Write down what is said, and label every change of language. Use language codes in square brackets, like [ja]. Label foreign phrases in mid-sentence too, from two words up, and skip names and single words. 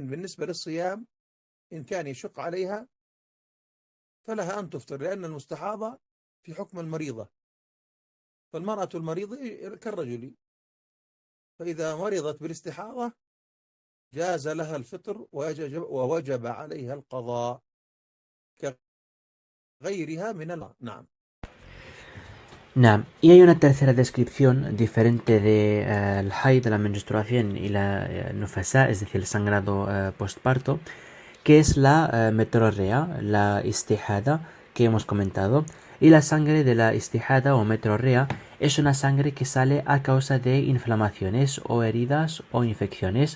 [ar] بالنسبة للصيام إن كان يشق عليها فلها أن تفطر، لأن المستحاضة في حكم المريضة، فالمرأة المريضة كالرجل، فإذا مرضت بالاستحاضة جاز لها الفطر ووجب عليها القضاء كغيرها من نعم. نعم. [es] Y hay una tercera descripción diferente de el haid, de la menstruación, y la nufasa, es decir, el sangrado postparto, que es la metrorrea, la istihada que hemos comentado. Y la sangre de la istihada o metrorrea es una sangre que sale a causa de inflamaciones o heridas o infecciones.